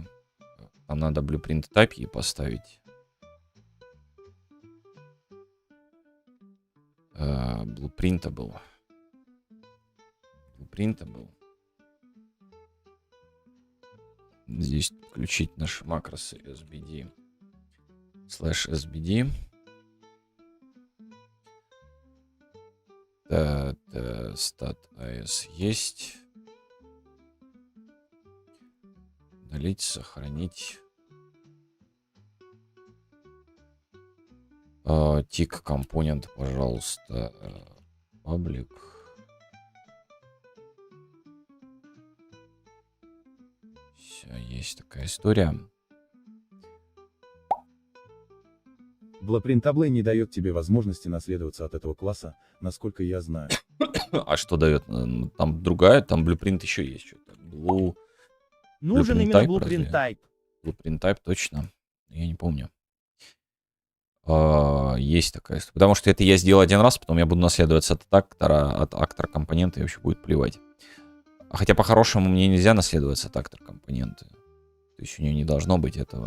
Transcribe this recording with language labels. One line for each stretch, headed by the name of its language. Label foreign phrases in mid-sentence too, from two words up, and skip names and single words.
Russian: Нам надо
English: blueprint type
Russian: и поставить. Blueprintable. Здесь включить наши макросы sbd /sbd.
English: Stat as есть.
Russian: Удалить, сохранить. Tick компонент, пожалуйста. Public. Все, есть такая история. Blueprintable не дает тебе возможности наследоваться от этого класса, насколько я знаю. А что дает? Там другая, там blueprint еще есть что-то. Нужен
English: Blueprint
Russian: именно
English: type, Blueprint Type. Blueprint type,
Russian: точно. Я не помню. Есть такая история. Потому что это я сделал один раз, потом я буду наследоваться от актора компонента, и вообще будет плевать. Хотя по-хорошему мне нельзя наследоваться от актор компоненты. То есть у нее не должно быть этого.